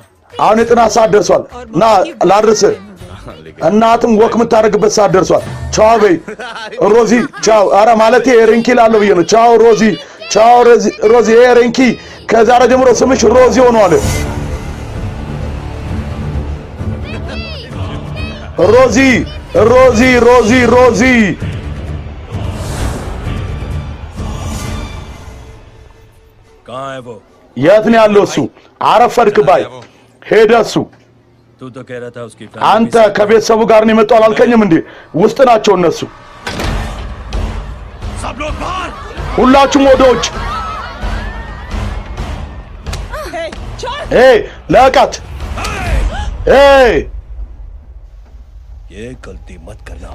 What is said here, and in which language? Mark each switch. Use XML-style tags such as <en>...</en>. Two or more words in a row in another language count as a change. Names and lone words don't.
<am>አሁን የጥናት ሰዓት ደርሷል ና ላድርስ እናትም ወክ የምታደርግበት ሰዓት ደርሷል ቻው በይ ሮዚ ቻው አረ ማለቴ ሪንኪ ላለው ብዬ ነው ቻው ሮዚ ሪንኪ ከዛሬ ጀምሮ ስምሽ ሮዚ ሆኗል ሮዚ</am> <hi>कहाँ है वो?</hi> <am>የት ነው ያለው እሱ? አረፈድክ ባይ ሄደ እሱ።</am> <hi>तू तो कह रहा था उसकी</hi> <am>አንተ ከቤተሰቡ ጋር ነው የመጣው አላልከኝም እንዴ? ውስጥ ናቸው እነሱ።</am> <hi>सब लोग बाहर।</hi> <am>ሁላችሁም ወደ ውጭ።</am> <hi>Hey, छोड़!</hi> <am>ኤይ ለቃት! ኤይ</am> <hi>ये गलती मत करना।</hi>